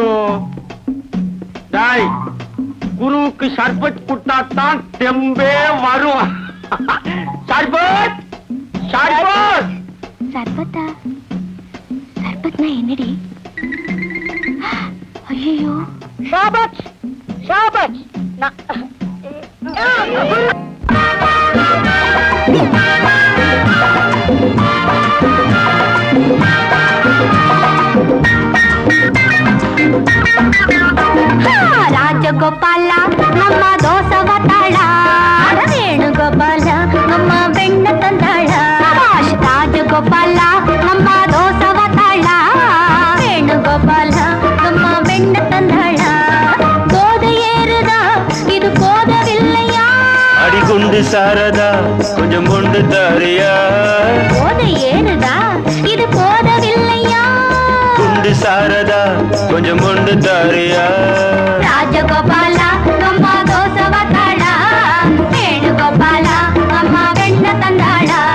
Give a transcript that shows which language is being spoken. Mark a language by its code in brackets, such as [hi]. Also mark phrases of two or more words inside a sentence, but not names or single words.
[ta] டாய், குருவுக்கு சர்பத் குட்டாத்தான் தெம்பே வரும். சர்பத் சர்பத் சர்பத்தா? சர்பத்னா என்னடி? ஐயோ, ஷாபாஷ் ஷாபாஷ். [kn] ರಾಜಗೋಪಾಲ ನಮ್ಮ ದೋಸವ ತಾಳ, ವೇಣುಗೋಪಾಲ ನಮ್ಮ ಬೆಣ್ಣ ತಂದಾಳ. ರಾಜಗೋಪಾಲ ನಮ್ಮ ದೋಸವ ತಾಳ, ವೇಣುಗೋಪಾಲ ನಮ್ಮ ಬೆಣ್ಣ ತಂದಾಳ. [ta] கோதை ஏறுதா இது போதவில்லையா? அடிகுண்டு சாரதா கொஞ்சம் கொண்டு தாரியா? கோதை ஏறுதா இது போதவில்லையா? குண்டு சாரதா கொஞ்சம் கொண்டு தாரியா? [kn] ರಾಜಗೋಪಾಲ ನಮ್ಮ ದೋಸವ ತಾಳ, ವೇಣುಗೋಪಾಲ ನಮ್ಮ ಬೆಣ್ಣ ತಂದಾಳ.